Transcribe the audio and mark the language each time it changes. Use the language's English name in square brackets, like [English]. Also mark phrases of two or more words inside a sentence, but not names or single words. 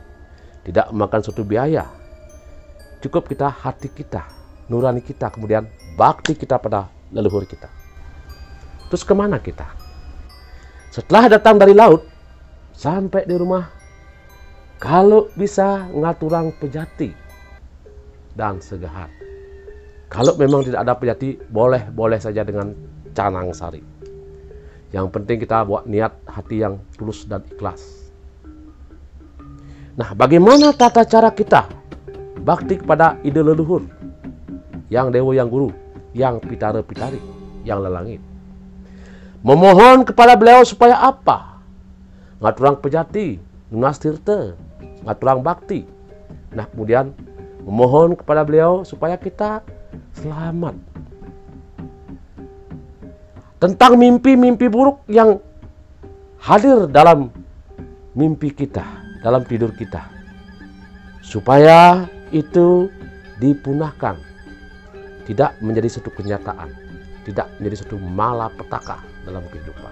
[Indonesian] Tidak memakan suatu biaya. Cukup kita, hati kita, nurani kita, kemudian bakti kita pada leluhur kita. Terus kemana kita? Setelah datang dari laut, sampai di rumah, kalau bisa [Balinese] ngaturang pejati [Indonesian] dan segahan. Kalau memang tidak ada pejati, boleh saja dengan canang sari. Yang penting kita buat niat hati yang tulus dan ikhlas. Nah, bagaimana tata cara kita bakti kepada ide leluhur, yang dewa, yang guru, yang pitara-pitari, yang lelangit? Memohon kepada beliau supaya apa? [Balinese] Ngaturang pejati, nunas tirta, ngaturang bakti. [Indonesian] Nah, kemudian memohon kepada beliau supaya kita selamat tentang mimpi-mimpi buruk yang hadir dalam mimpi kita, dalam tidur kita, supaya itu dipunahkan, tidak menjadi suatu kenyataan, tidak menjadi suatu malapetaka dalam kehidupan.